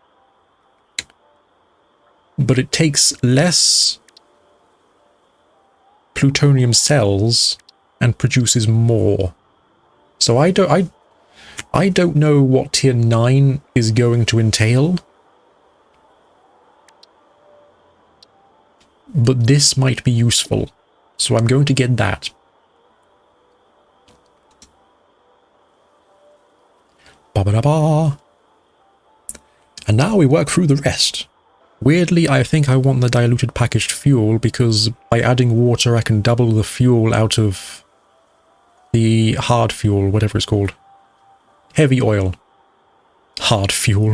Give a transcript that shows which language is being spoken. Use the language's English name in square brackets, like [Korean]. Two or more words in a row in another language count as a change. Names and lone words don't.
[English] But it takes less plutonium cells and produces more. So I don't know what tier 9 is going to entail. But this might be useful. So I'm going to get that. Ba-ba-da-ba. And now we work through the rest. Weirdly, I think I want the diluted packaged fuel because by adding water I can double the fuel out of the hard fuel, whatever it's called. Heavy oil. Hard fuel.